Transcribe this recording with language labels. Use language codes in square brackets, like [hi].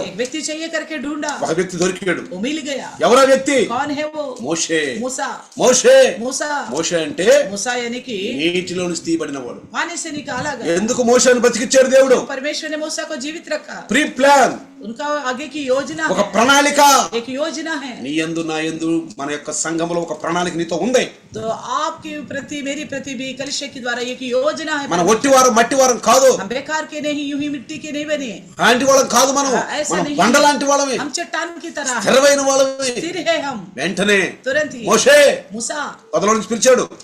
[hi] एक व्यक्ति चाहिए करके ढूंढा, [te] ఒక వ్యక్తి దొరికాడు. [hi] वो मिल गया। [te] ఎవరా వ్యక్తి? [hi] कौन है वो? [te] మోషే. [hi] मूसा। [te] మోషే, [hi] मूसा, [te] మోషే అంటే [hi] मूसा यानी कि [te] నీటిలో నుంచి తీయబడిన వాడు. [hi] पानी से निकाला गया। [te] ఎందుకు మోషేని బతికిచ్చాడు దేవుడు? [hi] परमेश्वर ने मूसा को जीवित रखा, [en] pre plan, [hi] उनका आगे की योजना [te] ఒక [hi] है, [te] ప్రణాళిక. [hi] एक योजना है। [te] నీ యందు నా యందు మన యొక్క సంఘములో ఒక ప్రణాళిక నీతో ఉంది. [hi] तो आपके प्रति मेरी प्रति भी कलिशे के द्वारा एक योजना है। [te] మన ఒట్టివారం మట్టివారం కాదు, [hi] हम बेकार के नहीं, यूं ही मिट्टी के नहीं बने, [te] అలాంటి వాళ్ళం కాదు. మనం [hi] ऐसा [te] మనం [hi] नहीं, [te] బండ లాంటి వాళ్ళమే, [hi] हम चट्टान की तरह हैं, [te] స్థిరమైన వాళ్ళమే. [hi] स्थिर है हम। [te] వెంటనే [hi] तुरंत ही [te] మోషే [hi] मूसा [te] పొదలో నుంచి పిలిచాడు.